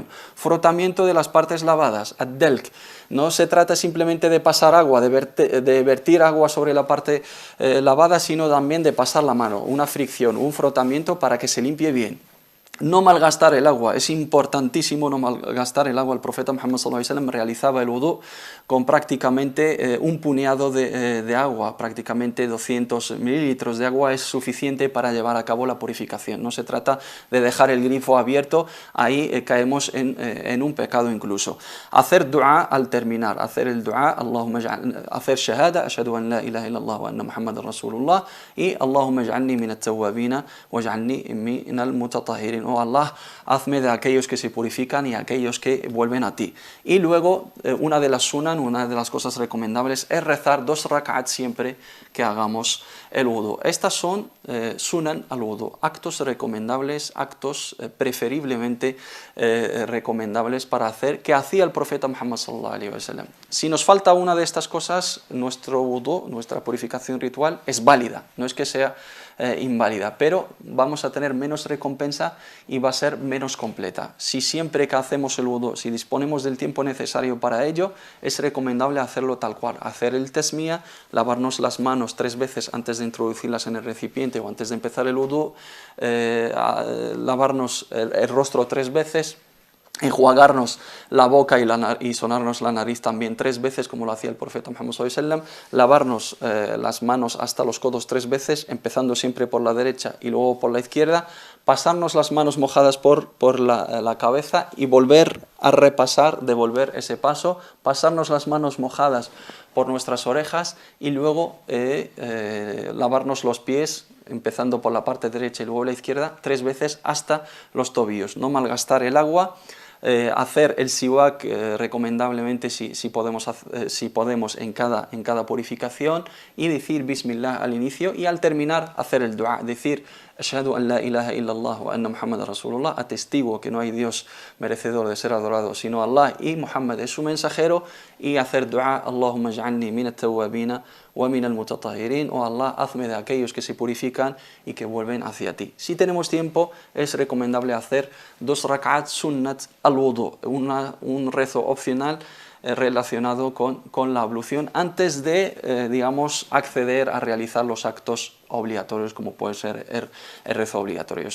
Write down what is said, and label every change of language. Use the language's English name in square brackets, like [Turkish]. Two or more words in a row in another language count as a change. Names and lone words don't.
[Spanish] Frotamiento de las partes lavadas, ad-delk. No se trata simplemente de pasar agua, de vertir agua sobre la parte lavada, sino también de pasar la mano, una fricción, un frotamiento para que se limpie bien. No malgastar el agua, es importantísimo no malgastar el agua. El profeta Muhammad [Arabic] صلى الله عليه وسلم [Spanish] realizaba el wudu con prácticamente un puñado de agua, prácticamente 200 mililitros de agua es suficiente para llevar a cabo la purificación. No se trata de dejar el grifo abierto, ahí caemos en un pecado incluso. Hacer dua al terminar, hacer el dua, hacer shahada, [Arabic] أشهد أن لا إله إلا الله وأن محمدا رسول الله, [Spanish] y [Arabic] اللهم اجعلني من التوابين واجعلني من المتطهرين. [Spanish] Oh Allah, hazme de aquellos que se purifican y aquellos que vuelven a ti. Y luego, una de las sunan, una de las cosas recomendables es rezar 2 rak'at siempre que hagamos el wudu. Estas son [Arabic] سنن الوضوء, [Spanish] actos recomendables, actos preferiblemente recomendables para hacer, que hacía el profeta Muhammad [Arabic] صلى الله عليه وسلم. [Spanish] Si nos falta una de estas cosas, nuestro wudu, nuestra purificación ritual es válida, no es que sea inválida, pero vamos a tener menos recompensa y va a ser menos completa. Si siempre que hacemos el wudu, si disponemos del tiempo necesario para ello, es recomendable hacerlo tal cual, hacer el tasmiyah, lavarnos las manos 3 veces antes de introducirlas en el recipiente o antes de empezar el wudu, lavarnos el rostro 3 veces, enjuagarnos la boca y sonarnos la nariz también 3 veces, como lo hacía el profeta [Arabic] محمد صلى الله عليه وسلم, [Spanish] lavarnos las manos hasta los codos 3 veces, empezando siempre por la derecha y luego por la izquierda, pasarnos las manos mojadas por la cabeza y volver a repasar, devolver ese paso, pasarnos las manos mojadas por nuestras orejas y luego lavarnos los pies, empezando por la parte derecha y luego la izquierda, 3 veces hasta los tobillos. No malgastar el agua. Hacer el siwak recomendablemente si podemos en cada purificación, y decir Bismillah al inicio, y al terminar hacer el dua, decir [Arabic] أشهد أن لا إله إلا الله وأن محمدا رسول الله, [Spanish] atestigo que no hay Dios merecedor de ser adorado sino Allah y Muhammad es su mensajero, y hacer dua [Arabic] اللهم اجعلني من التوابين ومن المتطهرين. [Spanish] Oh Allah, hazme de aquellos que se purifican y que vuelven hacia ti. Si tenemos tiempo, es recomendable hacer 2 rak'at [Arabic] سنة الوضوء, [Spanish] un rezo opcional relacionado con la ablución antes de, digamos, acceder a realizar los actos obligatorios, como puede ser el rezo obligatorio.